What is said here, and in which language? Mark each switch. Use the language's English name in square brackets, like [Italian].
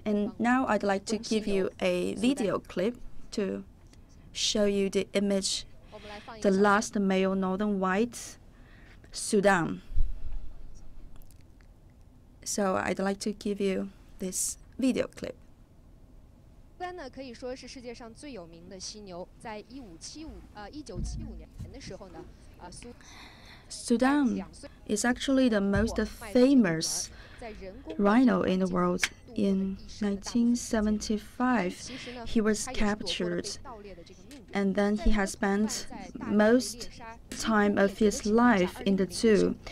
[English] And now I'd like to give you a video clip to show you the image, the last male northern white, Sudan. So I'd like to give you this video clip. [Chinese] 苏丹呢，可以说是世界上最有名的犀牛。在1975年的时候呢， [English] Sudan is actually the most famous rhino in the world. In 1975, he was captured, and then he has spent most time of his life in the zoo.